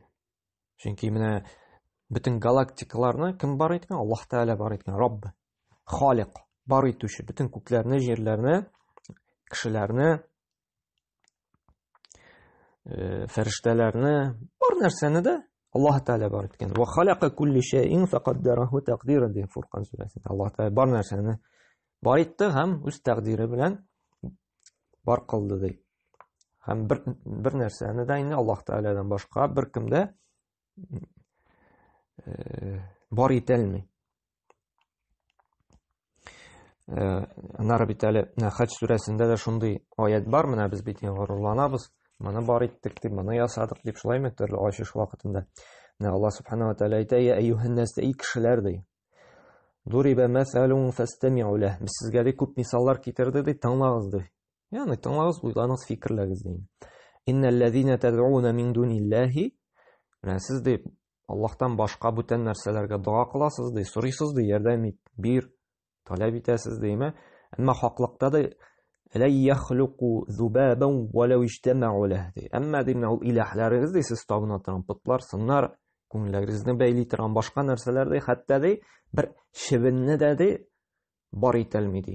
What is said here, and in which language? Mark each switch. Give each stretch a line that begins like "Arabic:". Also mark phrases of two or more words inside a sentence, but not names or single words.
Tatar: Чөнки менә бөтен галактикаларны кем бар иткән? Аллаһ Тәгалә бар иткән. Рабб, халык бар итүче, бөтен күкләрне, җирләрне, кешеләрне, фәрештәләрне, бар нәрсәне дә Аллаһ Тәгалә бар иткән.
Arabic: وخلق كل شيء فقدره تقديرا
Tatar: ди Фуркан сүрәсендә. Аллаһ Тәгалә бар нәрсәне бар итте һәм үз тәкъдире белән бар кылды ди. Һәм бер нәрсәне дә инде Аллаһ Тәгаләдән башка беркем дә бар итә алмый. Аннары бит әле Хаҗ сүрәсендә дә шундый аят бар, менә без бит горурланабыз, моны бар иттек дип, моны ясадык дип, шулаймы төрле ачыш вакытында. Менә Аллаһ Субханаһу ва Тәгалә әйтә:
Arabic: "يا أيها الناس,
Tatar: эй кешеләр ди.
Arabic: ضرب مثل فاستمعوا له."
Tatar: Без сезгә ди күп мисаллар китерде ди, тыңлагыз ди. Ягъни тыңлагыз, уйланыгыз, фикерләгез ди.
Arabic: إن الذين تدعون من دون الله.
Tatar: Менә сез ди Аллаһтан башка бүтән нәрсәләргә дуа кыласыз ди, сорыйсыз ди, ярдәм ит, бир, таләп итәсез диме? Әмма хаклыкта да
Arabic: لن يخلقوا ذبابا ولو اجتمعوا له ди.
Tatar: Әмма ди менә ул иләһләрегез ди, сез табына торган пытлар, сыннар, күңелләрегезне бәйли торган башка нәрсәләр ди, хәтта ди бер шибенне дә ди бар итә алмый ди.